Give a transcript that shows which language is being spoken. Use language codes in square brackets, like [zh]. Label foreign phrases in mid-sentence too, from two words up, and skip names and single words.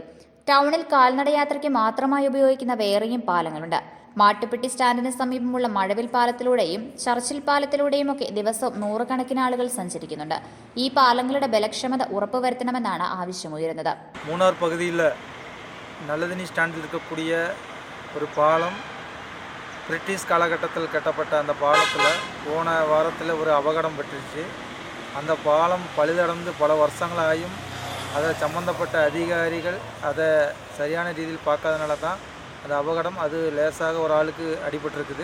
[ml] ടൗണിൽ കാൽനടയാത്രയ്ക്ക് മാത്രമായി ഉപയോഗിക്കുന്ന വേറെയും പാലങ്ങളുണ്ട്. മാട്ടുപ്പെട്ടി സ്റ്റാൻഡിന് സമീപമുള്ള മഴവിൽ പാലത്തിലൂടെയും ചർച്ചിൽ പാലത്തിലൂടെയും ഒക്കെ ദിവസവും നൂറുകണക്കിന് ആളുകൾ സഞ്ചരിക്കുന്നുണ്ട്. ഈ പാലങ്ങളുടെ ബലക്ഷമത ഉറപ്പുവരുത്തണമെന്നാണ് ആവശ്യമുയരുന്നത്. [ta] മൂന്നാർ പകുതിയിൽ நல்லதண்ணி ஸ்டாண்டில் இருக்கக்கூடிய ஒரு பாலம் பிரிட்டிஷ் காலகட்டத்தில் கட்டப்பட்ட அந்த பாலத்தில் போன வாரத்தில் ஒரு அபகடம் பட்டுருச்சு. அந்த பாலம் பழுதடைந்து பல வருஷங்களாயும் அதை சம்பந்தப்பட்ட அதிகாரிகள் அதை சரியான ரீதியில் பார்க்காதனால தான் அந்த அபகடம் அது லேசாக ஒரு ஆளுக்கு அடிபட்டிருக்குது.